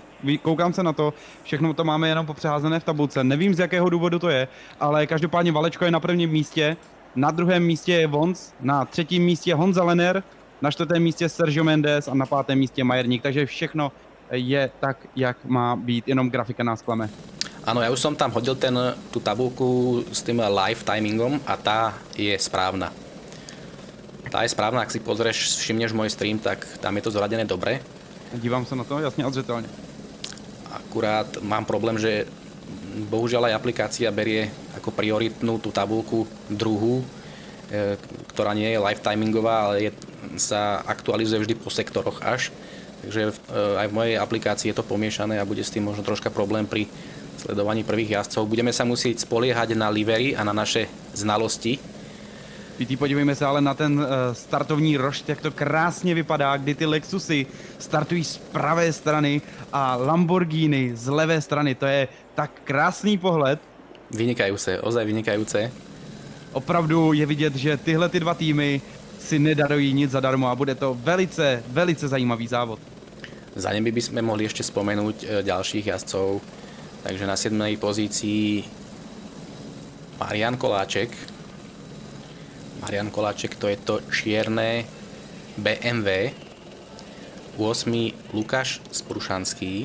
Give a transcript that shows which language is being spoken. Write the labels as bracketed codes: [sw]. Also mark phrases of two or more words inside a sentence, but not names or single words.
[cs] Koukám se na to, všechno to máme jenom popřeházené v tabulce. Nevím, z jakého důvodu to je, ale každopádně Valečko je na prvním místě, na druhém místě je Vons, na třetím místě Honza Lener, na čtvrtém místě Sergio Mendes a na pátém místě Majerník, takže všechno je tak, jak má být, jenom grafika nás klame. [sk] Áno, ja už som tam hodil tú tabulku s tým [en] live timingom [sk] a tá je správna. Tá je správna, ak si pozrieš, všimneš môj stream, tak tam je to zoradené dobre. [cs] Dívám se na to jasně a zřetelně. [sk] Akurát mám problém, že bohužiaľ aj aplikácia berie ako prioritnú tú tabulku druhú, ktorá nie je [en] live timingová, [sk] ale sa aktualizuje vždy po sektoroch až. Takže aj v mojej aplikácii je to pomiešané a bude s tým možno troška problém pri sledovaní prvých jazdcov. Budeme sa musieť spoliehať na livery a na naše znalosti. [cs] PT, podívejme se ale na ten startovní rošt, jak to krásně vypadá, kdy ty Lexusy startují z pravé strany a Lamborghini z levé strany. To je tak krásný pohled. [sk] Vynikajúce, ozaj vynikajúce. [cs] Opravdu je vidět, že tyhle ty dva týmy si nedarují nic zadarmo a bude to velice, velice zajímavý závod. [sk] Za nimi by sme mohli ešte spomenúť ďalších jazdcov. Takže na 7. pozícii Marian Koláček. Marian Koláček, to je to čierne BMW. 8. Lukáš Sprušanský.